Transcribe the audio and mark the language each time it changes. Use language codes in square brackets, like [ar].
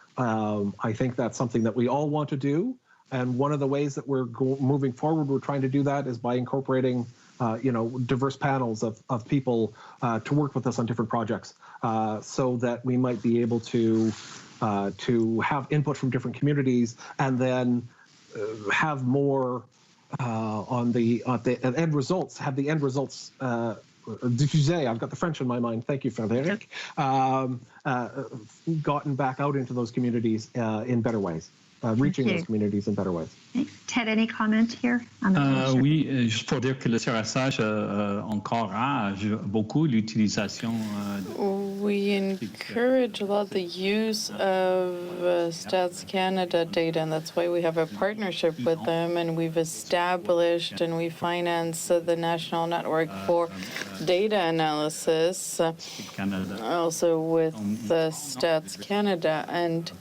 [en] I think that's something that we all want to do. And one of the ways that we're moving forward, we're trying to do that is by incorporating diverse panels of people to work with us on different projects, so that we might be able to have input from different communities and then have more on the end results. Have the end results diffusé. I've got the French in my mind. Thank you, Frédéric. Gotten back out into those communities in better ways. Reaching those communities in better ways. Thanks. Ted, any comment here? [fr] Oui, juste pour dire que le SSHRC encourage beaucoup l'utilisation. [en] We encourage a lot the use of Stats Canada data, and that's why we have a partnership with them, and we've established and we finance the National Network for Data Analysis, also with Stats Canada, and